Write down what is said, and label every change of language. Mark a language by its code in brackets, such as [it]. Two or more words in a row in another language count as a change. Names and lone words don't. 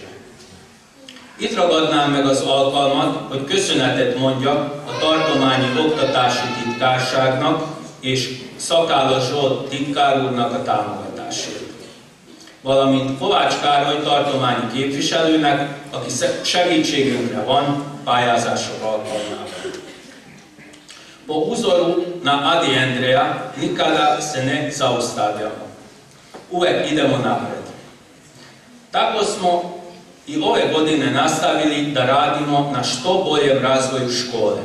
[hu] Itt ragadnám meg az alkalmat, hogy köszönetet mondjak a tartományi oktatási titkárságnak és Szakálla Zsolt titkár úrnak a támogatásért, valamint Kovács Károly tartományi képviselőnek, aki segítségünkre van pályázások alkalmával. [sr] Po uzoru na Ady Endreja nikada se ne zaustavljamo. Uvek idemo napred. Tako smo i ove godine nastavili da radimo na što boljem razvoju škole.